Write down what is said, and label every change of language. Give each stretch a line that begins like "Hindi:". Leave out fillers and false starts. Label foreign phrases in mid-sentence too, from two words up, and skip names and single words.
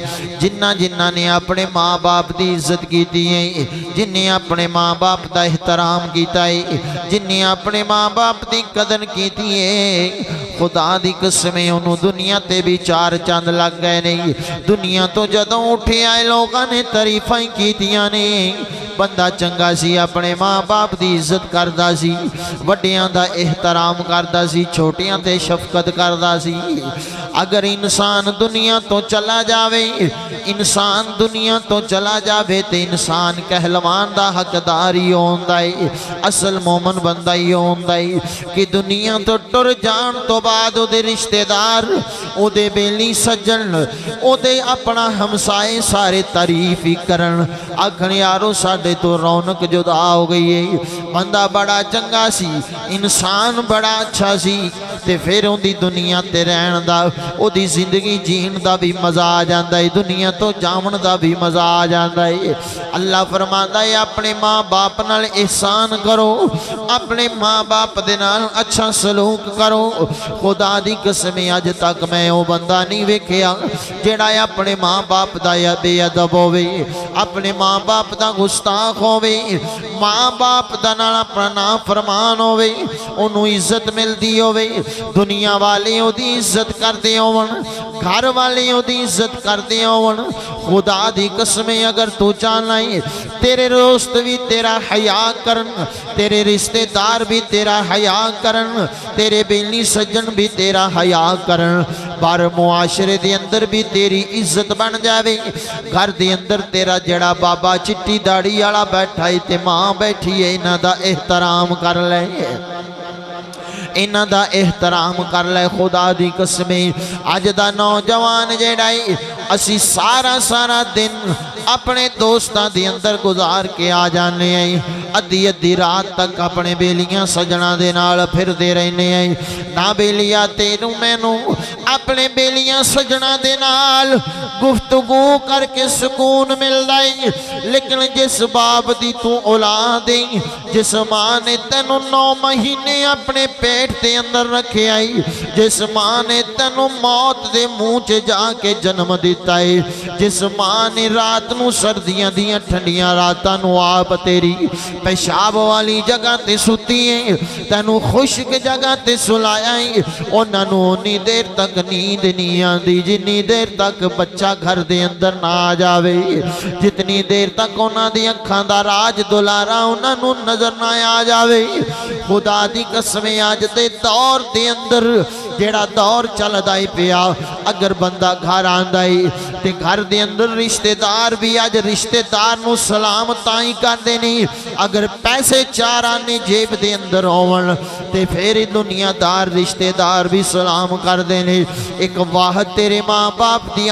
Punjabi: جنہ نے اپنے ماں باپ دی عزت کیتی ہے، جنہیں اپنے ماں باپ دا احترام کیتا ہے، جنہیں اپنے ماں باپ دی قدر کیتی ہے، خدا دی قسمیں انہوں دنیا تے بھی چار چاند لگ گئے نہیں۔ دنیا تو جدوں اٹھے آئے لوگاں نے تعریفیں کیتیاں نے، بندہ چنگا سی اپنے ماں باپ دی عزت کردا سی، وڈیاں دا احترام کردا سی، چھوٹیاں تے شفقت کردا سی۔ اگر انسان دنیا تو چلا جاوے، انسان دنیا تو چلا جاوے تے انسان کہلوان دا حقدار ہی ہوندا ہے، اصل مومن بندہ ہی ہوندا ہے کہ دنیا تو ٹر جان تو بعد او دے رشتہ دار، او دے بیلی سجن، او دے اپنا ہمسائے سارے تعریف ہی کرن، آکھن یارو ساڈے تو رونق جدا ہو گئی ہے، بندہ بڑا چنگا سی، انسان بڑا اچھا سی، تے پھر ان دی دنیا تے رہن دا، او دی زندگی جین دا بھی مزہ آ جاندا ہے، دنیا تو جاون دا بھی مزہ آ جاندا ہے۔ اللہ فرماندا ہے اپنے ماں باپ نال احسان کرو، اپنے ماں باپ دے نال اچھا سلوک کرو۔ خدا دی قسم اج تک میں او بندہ نہیں ویکھیا جیڑا اپنے ماں باپ دا یا بے ادب ہووے، اپنے ماں باپ دا گستاخ ہووے، ماں باپ دا نال اپنا نافرمان ہووے، انہوں عزت ملدی ہووے، دنیا والے او دی عزت کردے ہون، گھر والے او دی عزت کردے ہون۔ خدا دی قسمیں اگر تو چاہنا ہے تیرے دوست بھی تیرا حیا کرن، تیرے رشتہ دار بھی تیرا حیا کرن، تیرے بیلی سجن بھی تیرا حیا کرن، بار معاشرے دے اندر بھی تیری عزت بن جاوے، گھر دے اندر تیرا جڑا بابا چٹی داڑھی والا بیٹھا ہے تے ماں بیٹھی ہے، انہاں دا احترام کر لے، انہاں دا احترام کر لے۔ خدا دی قسمیں اج دا نوجوان جیڑا ہے اسی سارا دن اپنے دوستاں دے اندر گزار کے آ جانے ہیں ادھی ادھی رات تک اپنے بیلیاں سجنا دے نال پھر دے رہنے ہیں نہ بیلیا تینوں مینوں اپنے بیلیاں سجنا دے نال گفتگو کر کے سکون مل دائی لیکن جس باپ دی تو اولاد دیں جس ماں نے تینوں 9 مہینے اپنے پیٹ دے اندر رکھے آئی جس ماں نے تینوں موت دے منہ جا کے جنم دیتا ہے جس ماں نے رات نو سردیاں دیاں ٹھنڈیاں راتاں نو آپ تیری پیشاب والی جگہ تے ستی ہیں تینوں خشک جگہ تے سلایا ہے انہاں نو انی دیر تک نیند نہیں آندی جنی دیر تک بچہ گھر دے اندر نہ آ جاوے جتنی دیر تک انہاں دی اکھاں دا راج دلارا انہاں نو نظر نہ آ جاوے خدا دی قسم آج دے دور دے اندر جیڑا دور چل دائی پیا اگر بندہ گھر آندائی تے گھر دے اندر رشتہ دار بھی آج رشتہ دار نو سلام تائیں کر دینی اگر پیسے چار آنے جیب دے اندر ہون تے پھر دنیا دار رشتہ دار بھی سلام کر دینے ایک واحد تیرے ماں باپ دیا